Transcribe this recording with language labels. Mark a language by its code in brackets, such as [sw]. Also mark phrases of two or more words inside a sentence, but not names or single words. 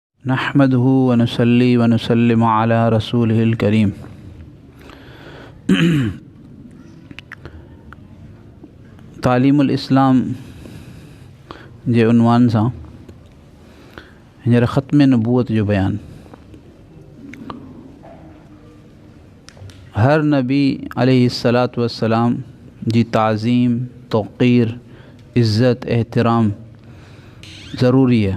[ar] نحمده ونصلي ونسلم على رسوله الكريم. [sd] तालीमुल इस्लाम जे उनवान सां हींअर ख़त्म नबूअत जो बयान। हर नबी [ar] عليه الصلاة والسلام [sd] जी ताज़ीम, तौक़ीर, इज़्ज़त, एहतराम ज़रूरी है।